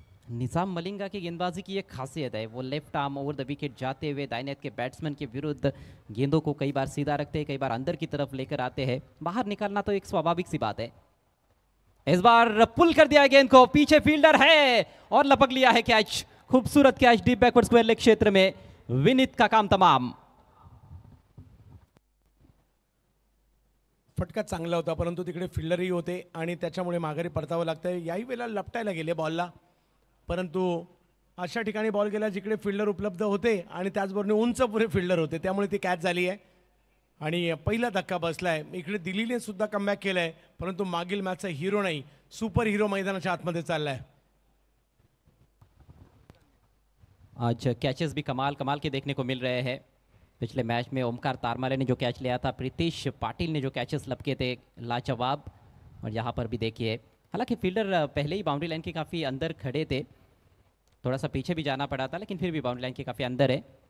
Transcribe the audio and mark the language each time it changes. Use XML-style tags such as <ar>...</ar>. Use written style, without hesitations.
<hi>निजाम मलिंगा की गेंदबाजी की एक खासियत है, वो left arm over the wicket जाते हुए दाहिने हाथ के बैट्समैन के विरुद्ध गेंदों को कई बार सीधा रखते हैं, कई बार अंदर की तरफ लेकर आते हैं। बाहर निकालना तो एक स्वाभाविक सी बात है। इस बार पुल कर दिया गेंद को, पीछे फील्डर है और लपक लिया है कैच। खूबसूरत catch deep backward square leg क्षेत्र में, विनीत का काम तमाम।</hi> <mr>फटका चांगला होता, परंतु तिकडे फिल्डरही होते आणि त्याच्यामुळे माघारी परतावं लागतंय। याही वेळेला लपटायला गेले बॉलला, परंतु अशा ठिकाणी बॉल गेला जिकडे फिल्डर उपलब्ध होते आणि त्याचबरोबर उंच पुरे फिल्डर होते, त्यामुळे ती कॅच झाली आहे आणि पहिला धक्का बसलाय। इकडे दिल्लीने सुद्धा कमबॅक केलाय, परंतु मागील मॅचचा हिरो नाही, सुपर हिरो मैदानाच्या आतमध्ये चाललाय।</mr> <hi>आज कैचेस भी कमाल कमाल के देखने को मिल रहे हैं। पिछले मैच में ओमकार तारमाले ने जो कैच लिया था, प्रीतिश पाटिल ने जो कैचेस लपके थे लाजवाब, और यहाँ पर भी देखिए हालांकि फील्डर पहले ही बाउंड्री लाइन के काफ़ी अंदर खड़े थे, थोड़ा सा पीछे भी जाना पड़ा था, लेकिन फिर भी बाउंड्री लाइन के काफ़ी अंदर है।</hi>